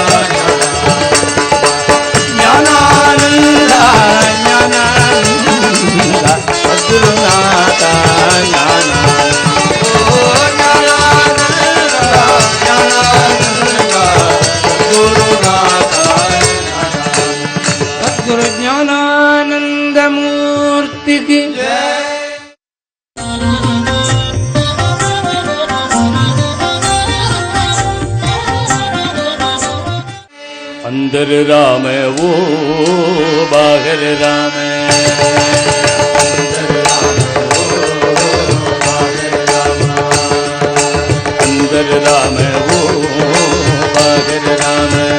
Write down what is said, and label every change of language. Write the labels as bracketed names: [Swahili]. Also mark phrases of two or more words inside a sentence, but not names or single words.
[Tamil] ஞானானந்தா ஞானானந்தா சத்குருநாதா ஞானானந்த ஓ ஞானானந்தா ஞானானந்தா சத்குருநாதா சத்குரு ஞானானந்த மூர்த்திக்கு [Hindi] अंदर राम वो बाहर राम अंदर राम वो बाहर राम